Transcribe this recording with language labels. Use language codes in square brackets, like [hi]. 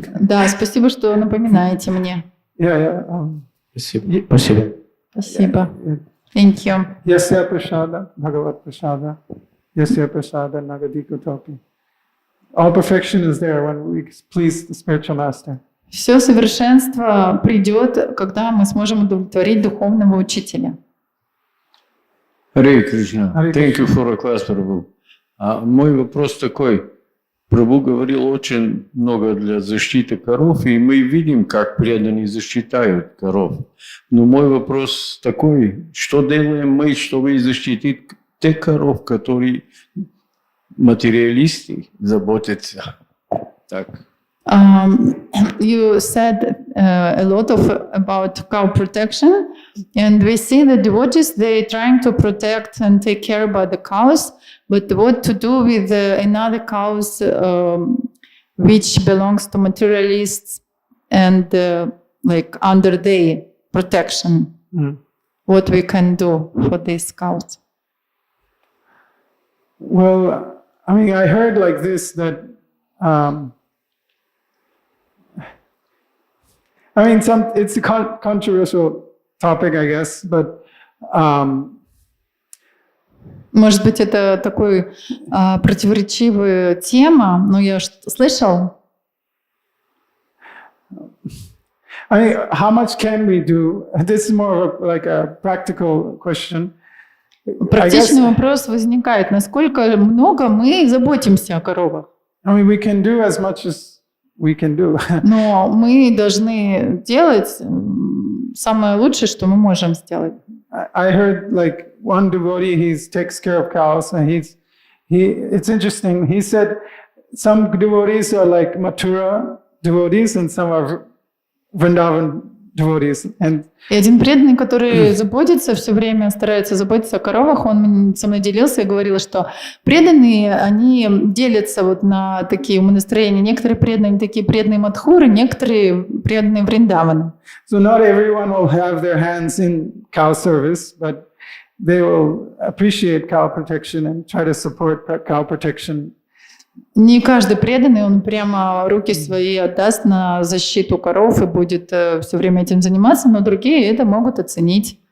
[ru] Да, спасибо, что напоминаете мне. [en] Yeah. [ru] Спасибо. Спасибо. Спасибо. [en] Thank you. [sa] Yasya prasada, Bhagavat prasada, Yasya prasada, Nagadiko topi. [en] All perfection is there when we please the spiritual master. [ru] Все совершенство придет, когда мы сможем удовлетворить духовного учителя. [en] Харе Кришна. Thank you for a class, Prabhu. [ru] Мой вопрос такой. Прабху говорил очень много для защиты коров, и мы видим, как преданные защищают коров. Но мой вопрос такой, что делаем мы, чтобы защитить тех коров, которые материалисты заботятся? Так. [en] You said a lot about cow protection, and we see the devotees, they trying to protect and take care about the cows, but what to do with another cows which belongs to materialists and like under their protection? What we can do for these cows? Well, I mean, I heard like this that I mean, it's a controversial topic, I guess, but [ru] может быть, это такой противоречивая тема, но я слышал. [en] I mean, how much can we do? This is more of like a practical question. [ru] Практичный вопрос возникает: насколько много мы заботимся о коровах? [en] I mean, we can do as much as we can do. [ru] Но мы должны делать самое лучшее, что мы можем сделать. [en] I heard like one devotee, he takes care of cows, and it's interesting. He said some devotees are like Mathura devotees and some are Vrindavan devotees. And [ru] И один преданный, который заботится все время, старается заботиться о коровах, он со мной делился и говорил, что преданные, они делятся вот на такие умонастроения. Некоторые преданные такие преданные Мадхуры, некоторые преданные Вриндавана. [en] so not everyone will have their hands in cow service, but they will appreciate cow protection and try to support cow protection. [ru] Не каждый преданный, он прямо руки свои отдаст на защиту коров и будет все время этим заниматься, но другие это могут оценить.